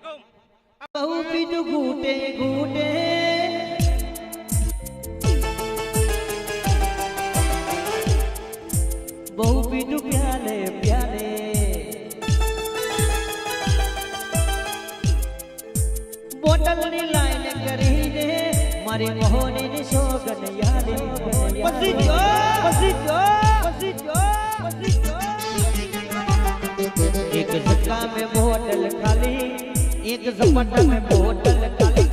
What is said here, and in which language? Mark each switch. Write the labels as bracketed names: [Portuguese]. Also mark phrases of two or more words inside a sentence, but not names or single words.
[Gujarati] બહુ પીધું ઘૂંટે ઘૂંટે બહુ પીધું પ્યાલે પ્યાલે બોટલની લાઈન કરીને મારી મોહનીની સોગન યાદી પછી જો [Hindi] एक झटका में बोतल खाली एक झपट में बोतल खाली